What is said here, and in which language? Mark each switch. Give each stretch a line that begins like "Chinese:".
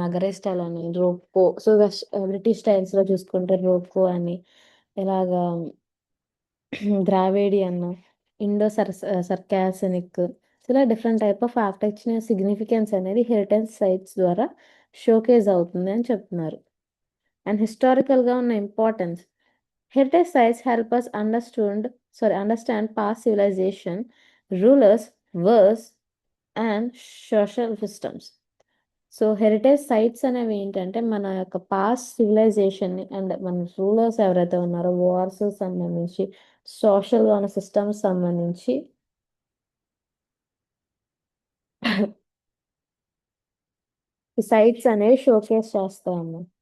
Telugu: నగరే style అని, roko. So British styles లో చూసుకుంటే రోకో అని, ఇలాగా ద్రావిడియన్, ఇండో సర్కాసనిక్, ఇలా different type of architecture significance అనేది హెరిటేజ్ సైట్స్ ద్వారా షోకేజ్ అవుతుంది అని చెప్తున్నారు. అండ్ హిస్టారికల్గా ఉన్న importance.
English: Heritage sites help us understand past civilization, rulers, wars, and social systems.
Telugu: So heritage sites అనేవి ఏంటంటే మన యొక్క పాస్ట్ సివిలైజేషన్ని అండ్ మన రూలర్స్ ఎవరైతే ఉన్నారో వార్స్ సంబంధించి, సోషల్గా ఉన్న సిస్టమ్స్ సంబంధించి ఈ సైట్స్ అనేవి షోకేస్ చేస్తాము.